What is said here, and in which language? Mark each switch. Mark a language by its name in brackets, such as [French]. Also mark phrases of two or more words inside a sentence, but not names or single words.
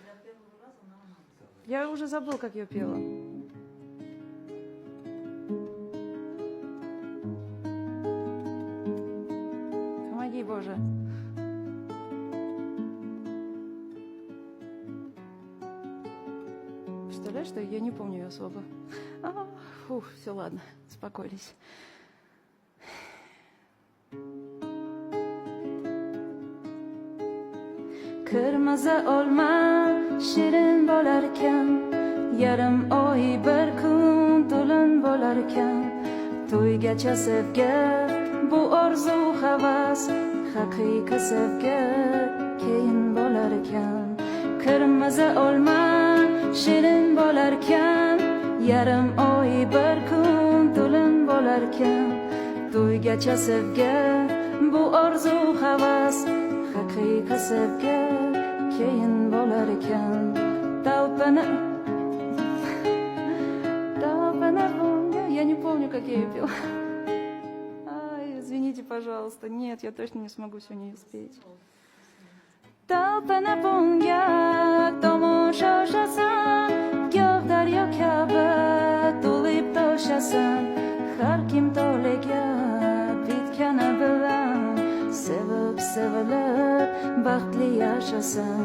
[Russian] Я уже забыл, как ее пела. Помоги, Боже. Представляешь, что я не помню ее особо. Фух, все, ладно, успокоились. [Uzbek] Kırmızı olma şirin bo'larkan, yarim oy bir kun to'lin bo'larkan, to'ygacha sevgi bu orzu havas, haqiqiy sevgi keyin bo'larkan. Kırmızı olma şirin bo'larkan, yarim oy bir kun to'lin bo'larkan, to'ygacha sevgi bu orzu havas, haqiqiy sevgi keyin bo'larkan. [Russian] Я не помню, как я ее пела. Извините, пожалуйста. Нет, я точно не смогу сегодня ее спеть. [Uzbek] Talpana bunga tomoshasan, goh daryo kabi to'lib toshasan, har kim to'liga bitgani bilan sevib sevilib baxtli yashasan.